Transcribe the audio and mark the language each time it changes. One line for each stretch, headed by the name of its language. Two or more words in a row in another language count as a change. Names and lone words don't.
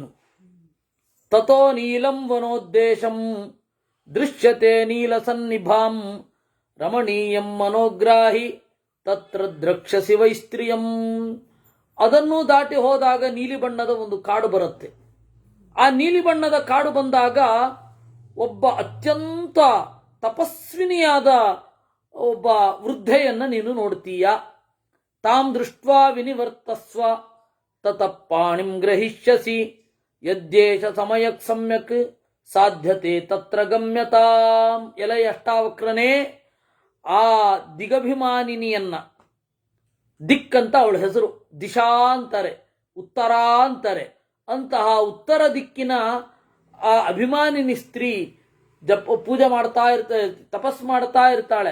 Sanskrit: ತಥೋ ನೀಲಂ ವನೋದ್ದೇಶಂ ದೃಶ್ಯತೆ ನೀಲಸನ್ನಿಭಾಂ ರಮಣೀಯಂ ಮನೋಗ್ರಾಹಿ ತತ್ರ ದ್ರಕ್ಷಸಿ ವೈಸ್ತ್ರಿಯಂ.
Kannada: ಅದನ್ನು ದಾಟಿ ಹೋದಾಗ ನೀಲಿ ಬಣ್ಣದ ಒಂದು ಕಾಡು ಬರುತ್ತೆ. ಆ ನೀಲಿ ಬಣ್ಣದ ಕಾಡು ಬಂದಾಗ ಒಬ್ಬ ಅತ್ಯಂತ ತಪಸ್ವಿನಿಯಾದ ಒಬ್ಬ ವೃದ್ಧೆಯನ್ನ ನೀನು ನೋಡ್ತೀಯ.
Sanskrit: ತಾಂ ದೃಷ್ಟ್ವಾ ವಿನಿವರ್ತಸ್ವ ತತಃ ಪಾಣಿಂ ಗ್ರಹಿಷ್ಯಸಿ ಯದ್ಯೇಷ ಸಮಯಕ್ ಸಮ್ಯಕ್ ಸಾಧ್ಯತೆ ತತ್ರ ಗಮ್ಯತಾಂ.
Kannada: ಎಲೈ ಅಷ್ಟಾವಕ್ರನೇ, ಆ ದಿಗಭಿಮಾನಿನಿಯನ್ನ, ದಿಕ್ಕಂತ ಅವಳ ಹೆಸರು, ದಿಶಾ ಅಂತಾರೆ, ಉತ್ತರ ಅಂತಾರೆ, ಅಂತಹ ಉತ್ತರ ದಿಕ್ಕಿನ ಆ ಅಭಿಮಾನಿನಿ ಸ್ತ್ರೀ ಪೂಜೆ ಮಾಡ್ತಾ ಇರ್ತಾಳೆ, ತಪಸ್ಸು ಮಾಡ್ತಾ ಇರ್ತಾಳೆ.